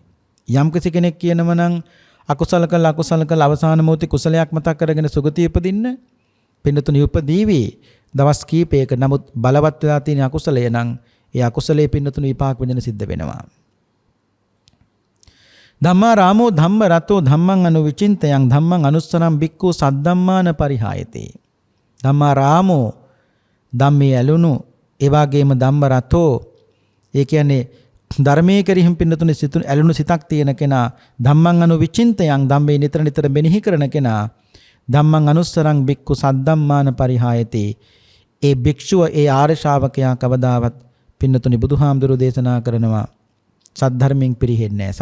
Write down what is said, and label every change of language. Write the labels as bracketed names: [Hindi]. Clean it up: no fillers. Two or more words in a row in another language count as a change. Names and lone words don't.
[Sinhala] යම් කෙනෙක් කියනවා නම් අකුසල කළ අවසාන මොහොතේ කුසලයක් මතක් කරගෙන සුගතිය උපදින්න පින්නතුනි උපදීවි දවස් කීපයක. නමුත් බලවත් වෙලා තියෙන අකුසලය නම් ඒ අකුසලයේ පින්නතුනි විපාක විඳින සිද්ධ වෙනවා. [Pali] ධම්මා රාමෝ ධම්ම රතෝ ධම්මං අනුවිචින්තයං ධම්මං අනුස්සරම් බික්ඛු සද්ධම්මාන පරිහායති. ධම්මා රාමෝ [Sinhala] ධම්මේ ඇලුණු ඒ වගේම [Pali] ධම්ම රතෝ [Sinhala] ඒ කියන්නේ ධර්මයේ කෙරෙහිම පින්නතුනේ සිතුන ඇලුණු සිතක් තියෙන කෙනා [Pali] ධම්මං අනුවිචින්තයං [Sinhala] ධම්මේ නිතර නිතර මෙනෙහි කරන කෙනා [Pali] ධම්මං අනුස්සරං බික්ඛු සද්ධම්මාන පරිහායති. [Sinhala] ඒ භික්ෂුව ඒ ආර්ය ශ්‍රාවකයා කවදාවත් පින්නතුනේ බුදුහාමුදුරුවෝ දේශනා කරනවා සද්ධර්මයෙන් පිරිහෙන්නේ නැහැ.